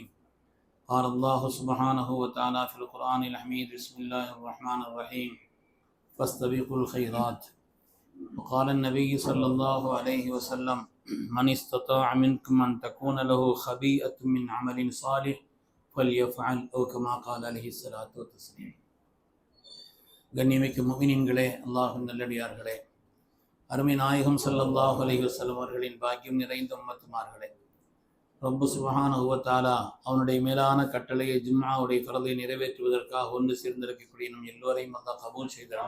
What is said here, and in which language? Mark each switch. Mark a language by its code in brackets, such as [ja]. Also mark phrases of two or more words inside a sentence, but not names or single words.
[ar] قال الله سبحانه وتعالى في القرآن الحميد بسم الله الرحمن الرحيم فاستبقوا الخيرات. وقال النبي صلى الله عليه وسلم من استطاع منكم أن تكون له خبيئة من عمل صالح فليفعل أو كما قال عليه الصلاة والتسليم. [ta] கண்ணியமிக்க முஃமினீன்களே, அல்லாஹ்வின் நல்லடியார்களே, அருமை நாயகம் [ar] صلى الله عليه وسلم [ta] அவர்களின் பாக்கியம் நிறைந்த உம்மத்துமார்களே, ரப்பு [ar] سبحانه وتعالى [ta] அவனுடைய மேலான கட்டளையை ஜும்ஆவுடைய ஃபர்லை நிறைவேற்றுவதற்காக ஒன்று சேர்ந்திருக்கக்கூடிய நம் எல்லோரையும் அல்லாஹ் கபூல் செய்தார்.